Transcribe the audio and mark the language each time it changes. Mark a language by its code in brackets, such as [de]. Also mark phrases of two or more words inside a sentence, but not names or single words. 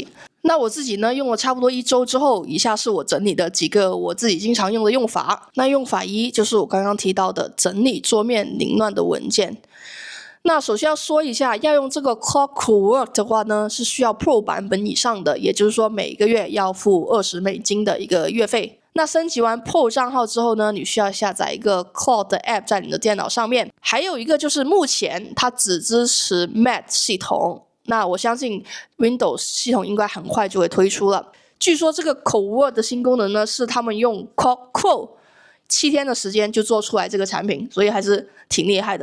[zh] 那我自己呢用了差不多1周之後，以下是我整理的幾個我自己經常用的用法。那用法1就是我剛剛提到的整理桌面凌亂的文件。那首先要說一下，要用這個 Claude Code 的話呢，是需要 Pro 版本以上的，也就是說每個月要付$20的一個月費。那升級完 Pro 賬號之後呢，你需要下載一個 Claude 的 App 在你的電腦上面。還有一個就是目前它只支持 Mac 系統，那我相信 Windows 系統應該很快就會推出了。據說這個 Code 的新功能呢，是他們用 Claude 7天的時間就做出來這個產品，所以還是挺厲害的。